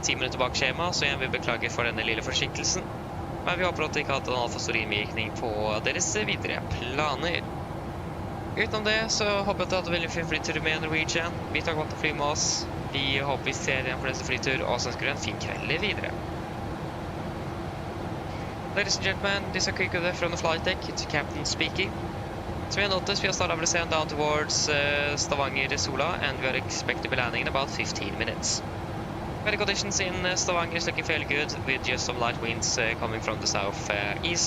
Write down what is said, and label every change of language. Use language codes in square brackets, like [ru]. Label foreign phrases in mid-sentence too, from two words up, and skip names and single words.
[no] 10 minutter bak skjema, så jeg vil beklage for denne lille forsinkelsen. Men vi håper at det ikke har hatt en altfor stor innvirkning på deres videre planer. Utenom det, så håper jeg at du hadde veldig fin flytur med Norwegian. Vi tar godt å fly med oss. Vi håper vi ser igjen for neste flytur, og så ønsker du en fin kveld videre. [en] Ladies and gentlemen, this is a quick update from the flight deck. It's Captain speaking. So we noticed we have started our descent down towards Stavanger-sola, and we are expected to be landing in about 15 minutes. Weather conditions in Stavanger is looking fairly good, with just some light winds coming from the south east.